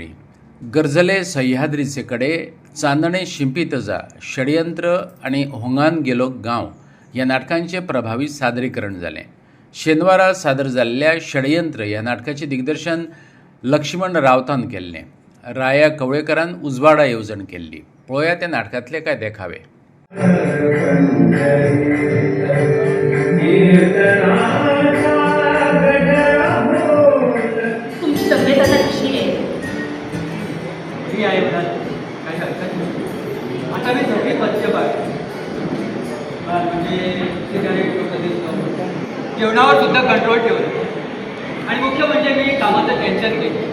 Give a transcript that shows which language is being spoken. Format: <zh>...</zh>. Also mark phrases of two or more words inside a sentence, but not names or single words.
<kok>गरजले सह्याद्रीचे कडे, चांदणे शिंपीत जा, षडयंत्र आणि होंगान गेलो गांव ह्या नाटकांचे प्रभावी सादरीकरण जालें। शेनवारा सादर जाल्ल्या षडयंत्र ह्या नाटकाचे दिग्दर्शन लक्ष्मण रावतान केल्लें। राया कवळेकरान उजवाडा येवजण केल्ली। पळोवया त्या नाटकांतले कांय देखावे।</kok> <mr>तुमची तब्येत आता कशी आहे? मी आहे म्हणा, काही हरकत नाही। आता मी सगळी मध्यम आहे, म्हणजे सिगारेट कधीच जेवणावर सुद्धा कंट्रोल ठेवलं आणि मुख्य म्हणजे मी कामाचं टेन्शन घेतो।</mr>